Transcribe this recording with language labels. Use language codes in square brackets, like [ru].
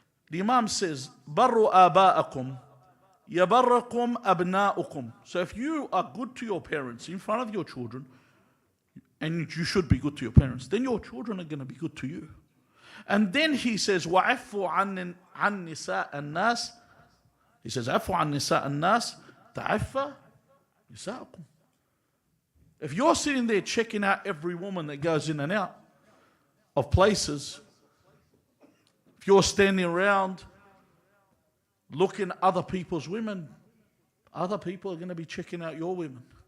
[en] The Imam says, [ar] "Barru aba'akum, yabarrakum abna'ukum." [en] So if you are good to your parents in front of your children, and you should be good to your parents, then your children are going to be good to you. And then he says, [ar] وَعَفُّ عَنْ نِسَاءَ النَّاسِ. [en] He says, [ar] عَفُّ عَنْ نِسَاءَ النَّاسِ تَعَفَّ نِسَاءَكُمْ. [en] If you're sitting there checking out every woman that goes in and out of places, if you're standing around looking at other people's women, other people are going to be checking out your women.